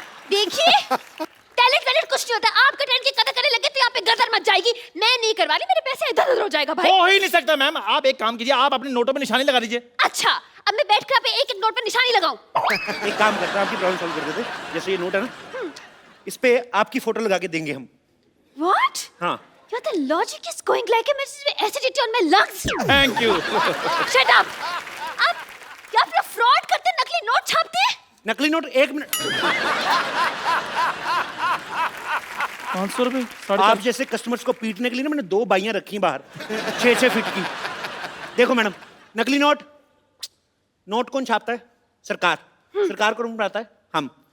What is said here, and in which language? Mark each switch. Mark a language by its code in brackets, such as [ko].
[hi] देखिए, टैलेंट कुछ नहीं होता। आपका टैलेंट की कदर करने लगे तो यहाँ पे गदर मच जाएगी। मैं नहीं करवा रही, मेरे पैसे इधर-उधर हो जाएगा भाई। हो ही नहीं सकता मैम। आप एक काम कीजिए, आप अपने नोटों पे निशानी लगा दीजिए। अच्छा, अब मैं बैठकर पे एक एक नोट पे निशानी लगाऊं? एक काम करते हैं, आपकी प्रॉब्लम सॉल्व कर देते। जैसे ये नोट है ना, इस पे आपकी फोटो लगा के देंगे हम। [en] What? [hi] हाँ। [en] The logic is going like a acidity on my lungs. Thank you. Shut up. [hi] आप क्या अपना फ्रॉड करते, नकली नोट छापते हैं? नकली नोट? 1 मिनट। 500 रुपए? आप जैसे कस्टमर्स को पीटने के लिए ना मैंने 2 बाइयां रखी बाहर, 6-6 फीट की। देखो मैडम, नकली नोट कौन छापता है? सरकार। सरकार कौन बनाता है? हम।